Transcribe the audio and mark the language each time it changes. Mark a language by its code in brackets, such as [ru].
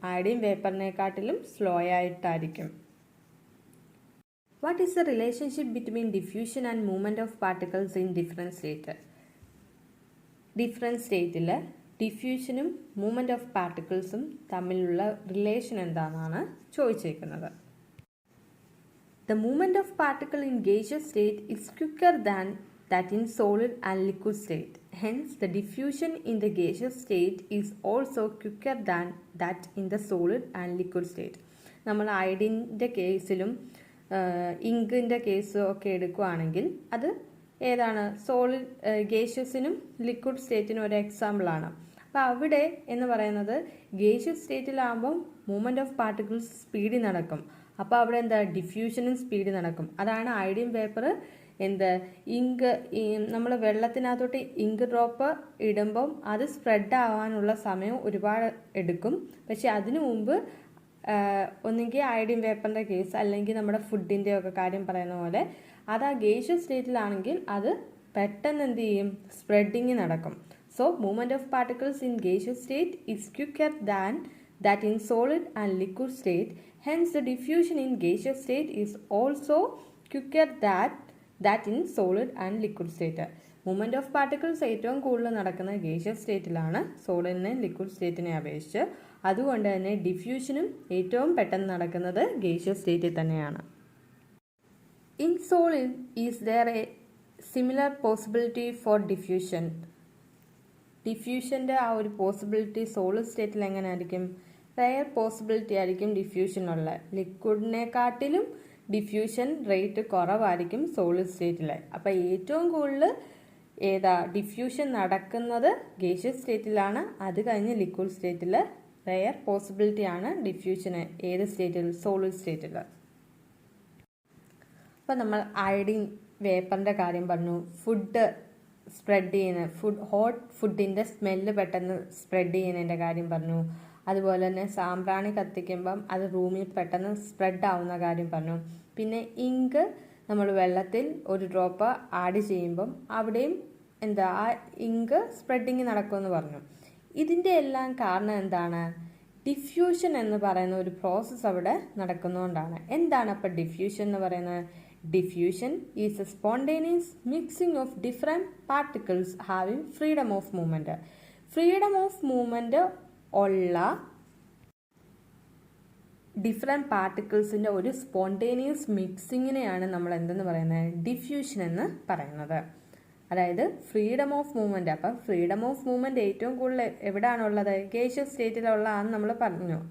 [ml] Iodine വേപ്പറിനെക്കാട്ടിലും slow ആയിട്ടായിരിക്കും. [en] What is the relationship between diffusion and movement of particles in different state? [ml] Different സ്റ്റേറ്റിൽ ഡിഫ്യൂഷനും movement of പാർട്ടിക്കിൾസും തമ്മിലുള്ള relation എന്താണെന്നാണ് ചോദിച്ചേക്കുന്നത്. [en] The movement of particle in gaseous state is quicker than that in solid and liquid state. Hence, the diffusion in the gaseous state is also quicker than that in the solid and liquid state. [ml] നമ്മൾ അയഡിൻ്റെ കേസിലും ഇങ്കിൻ്റെ കേസും ഒക്കെ എടുക്കുകയാണെങ്കിൽ അത് ഏതാണ്? Solid ഗേഷ്യസിനും liquid സ്റ്റേറ്റിനും ഒരു എക്സാമ്പിളാണ്. അപ്പോൾ അവിടെ എന്ന് പറയുന്നത് ഗേഷ്യസ് സ്റ്റേറ്റിലാകുമ്പം മൂവ്മെൻറ്റ് ഓഫ് പാർട്ടിക്കിൾസ് സ്പീഡിൽ നടക്കും. അപ്പോൾ അവിടെ എന്താ? ഡിഫ്യൂഷനും സ്പീഡിൽ നടക്കും. അതാണ് അയഡിൻ വേപ്പർ ഇങ്ക് നമ്മൾ വെള്ളത്തിനകത്തോട്ട് ഇങ്ക് ഡ്രോപ്പ് ഇടുമ്പം അത് സ്പ്രെഡ് ആവാനുള്ള സമയം ഒരുപാട് എടുക്കും. പക്ഷെ അതിനു മുമ്പ് ഒന്നുകിൽ അയഡിൻ വേപ്പറിൻ്റെ കേസ് അല്ലെങ്കിൽ നമ്മുടെ ഫുഡിൻ്റെ ഒക്കെ കാര്യം പറയുന്ന പോലെ അത് ആ ഗേഷ്യസ് സ്റ്റേറ്റിലാണെങ്കിൽ അത് പെട്ടെന്ന് എന്ത് ചെയ്യും? സ്പ്രെഡിങ് നടക്കും. [en] So movement of particles in gaseous state is quicker than that in solid and liquid state. Hence, the diffusion in gaseous state is also quicker that in solid and liquid state. Movement of particles [ml] ഏറ്റവും കൂടുതൽ നടക്കുന്ന gaseous സ്റ്റേറ്റിലാണ് സോളിഡിനെ liquid സ്റ്റേറ്റിനെ അപേക്ഷിച്ച്. അതുകൊണ്ട് തന്നെ ഡിഫ്യൂഷനും ഏറ്റവും പെട്ടെന്ന് നടക്കുന്നത് gaseous സ്റ്റേറ്റിൽ തന്നെയാണ്. [en] In solid, is there a similar possibility for diffusion? [ml] ഡിഫ്യൂഷൻ്റെ ആ ഒരു പോസിബിലിറ്റി സോളിഡ് സ്റ്റേറ്റിൽ എങ്ങനെയായിരിക്കും? റെയർ പോസിബിലിറ്റി ആയിരിക്കും ഡിഫ്യൂഷനുള്ള. ലിക്വിഡിനെക്കാട്ടിലും ഡിഫ്യൂഷൻ റേറ്റ് കുറവായിരിക്കും സോളിഡ് സ്റ്റേറ്റിൽ. അപ്പോൾ ഏറ്റവും കൂടുതൽ ഡിഫ്യൂഷൻ നടക്കുന്നത് ഗേഷ്യസ് സ്റ്റേറ്റിലാണ്. അത് കഴിഞ്ഞ് ലിക്വിഡ് സ്റ്റേറ്റിൽ റെയർ പോസിബിലിറ്റിയാണ് ഡിഫ്യൂഷന്. ഏത് സ്റ്റേറ്റിൽ? സോളിഡ് സ്റ്റേറ്റിൽ. അപ്പോൾ നമ്മൾ അയഡിൻ വേപ്പറിൻ്റെ കാര്യം പറഞ്ഞു. ഫുഡ് സ്പ്രെഡ് ചെയ്യുന്ന ഹോട്ട് ഫുഡിൻ്റെ സ്മെല്ല് പെട്ടെന്ന് സ്പ്രെഡ് ചെയ്യുന്നതിൻ്റെ കാര്യം പറഞ്ഞു. അതുപോലെ തന്നെ സാമ്പ്രാണി കത്തിക്കുമ്പം അത് റൂമിൽ പെട്ടെന്ന് സ്പ്രെഡ് ആവുന്ന കാര്യം പറഞ്ഞു. പിന്നെ ഇങ്ക് നമ്മൾ വെള്ളത്തിൽ ഒരു ഡ്രോപ്പ് ആഡ് ചെയ്യുമ്പം അവിടെയും ആ ഇങ്ക് സ്പ്രെഡിങ് നടക്കുമെന്ന് പറഞ്ഞു. ഇതിൻ്റെ എല്ലാം കാരണം എന്താണ്? ഡിഫ്യൂഷൻ എന്ന് പറയുന്ന ഒരു പ്രോസസ്സ് അവിടെ നടക്കുന്നതുകൊണ്ടാണ്. എന്താണ് അപ്പോൾ ഡിഫ്യൂഷൻ എന്ന് പറയുന്നത്? [en] Diffusion is a spontaneous mixing of different particles having freedom of movement. Freedom of movement [ml] ഉള്ള ഡിഫറെൻറ്റ് പാർട്ടിക്കിൾസിൻ്റെ ഒരു സ്പോണ്ടേനിയസ് മിക്സിങ്ങിനെയാണ് നമ്മൾ എന്തെന്ന് പറയുന്നത്? ഡിഫ്യൂഷൻ എന്ന് പറയുന്നത്. അതായത് ഫ്രീഡം ഓഫ് മൂവ്മെൻറ്റ്. അപ്പം ഫ്രീഡം ഓഫ് മൂവ്മെൻറ്റ് ഏറ്റവും കൂടുതൽ എവിടെയാണുള്ളത്? ഗേഷ്യസ് സ്റ്റേറ്റിലുള്ളതാണെന്ന് നമ്മൾ പറഞ്ഞു.